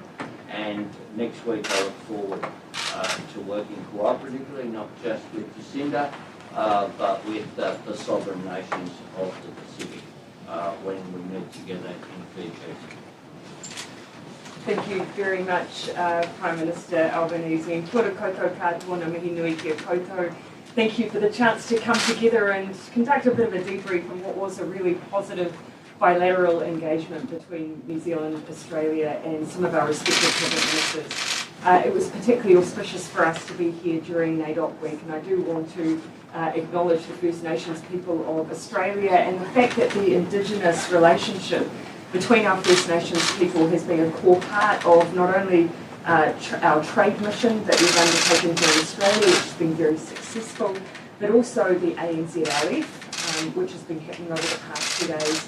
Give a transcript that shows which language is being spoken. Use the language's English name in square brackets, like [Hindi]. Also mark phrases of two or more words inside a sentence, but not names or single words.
[English] And next week I look forward to working cooperatively, not just with Jacinda, but with the sovereign nations of the Pacific when we meet together in Fiji. Thank you very much, Prime Minister Albanese. [Māori] Kia koutou katoa mihi nui kia koutou. [English] Thank you for the chance to come together and conduct a bit of a debrief on what was a really positive bilateral engagement between New Zealand, Australia and some of our respective cabinet ministers. It was particularly auspicious for us to be here during NAIDOC week, and I do want to acknowledge the First Nations people of Australia and the fact that the Indigenous relationship between our First Nations people has been a core part of not only our trade mission that we've undertaken here in Australia, which has been very successful, but also the ANZRLF, which has been happening over the past 2 days.